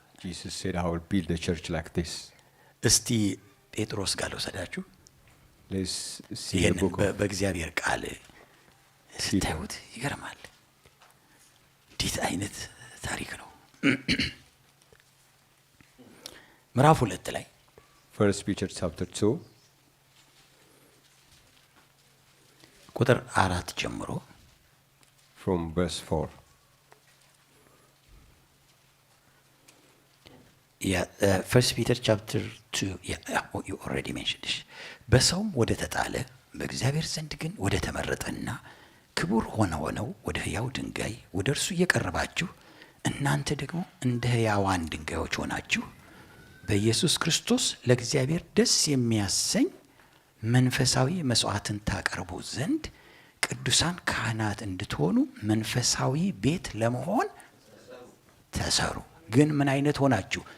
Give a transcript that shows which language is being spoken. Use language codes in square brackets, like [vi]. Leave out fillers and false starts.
[en] Jesus said, I will build a church like this. [am] እስቲ ጴጥሮስ ጋር ልውሰዳችሁ። [en] Let's see the [am] ይሄን [en] book of [am] በእግዚአብሔር ቃል ስታዩት ይገርማል። እንዴት አይነት ታሪክ ነው! ምዕራፍ 2 ላይ [en] 1 Peter chapter 2 [am] ቁጥር 4 ጀምሮ [en] from verse 4. First Peter chapter 2, you already mentioned this. [am] በሰውም ወደ ተጣለ በእግዚአብሔር ዘንድ ግን ወደ ተመረጠና ክቡር ሆነው ወደ ሕያው ድንጋይ ወደ እርሱ እየቀረባችሁ እናንተ ደግሞ እንደ ሕያዋን ድንጋዮች ሆናችሁ በኢየሱስ ክርስቶስ ለእግዚአብሔር ደስ የሚያሰኝ መንፈሳዊ መስዋዕትን ታቀርቡ ዘንድ ቅዱሳን ካህናት እንድትሆኑ መንፈሳዊ ቤት ለመሆን ተሰሩ። ግን ምን አይነት ሆናችሁ?